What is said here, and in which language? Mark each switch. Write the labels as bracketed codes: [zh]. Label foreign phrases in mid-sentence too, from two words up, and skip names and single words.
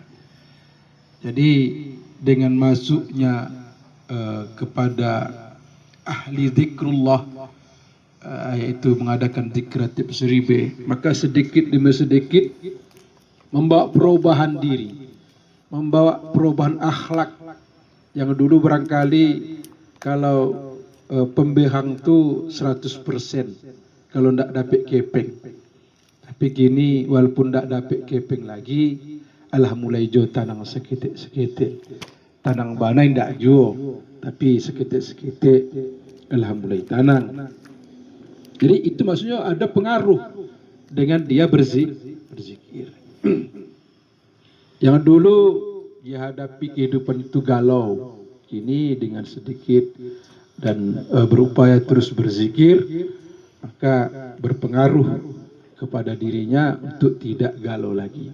[id] Jadi dengan masuknya kepada ahli zikrullah, yaitu mengadakan zikir ratib seribu, maka sedikit demi sedikit membawa perubahan diri, membawa perubahan akhlak. [min] Yang dulu barangkali kalau pembehang tu 100%, kalau ndak dapat kepeng. Tapi kini walaupun ndak dapat kepeng lagi, alah mulai jo tanang sekitik-sekitik. Tanang banai ndak jo, tapi sekitik-sekitik alah mulai tanang. [id] Jadi itu maksudnya ada pengaruh dengan dia berzikir. Yang dulu dia hadapi kehidupan itu galau, kini dengan sedikit dan berupaya terus berzikir, maka berpengaruh kepada dirinya untuk tidak galau lagi.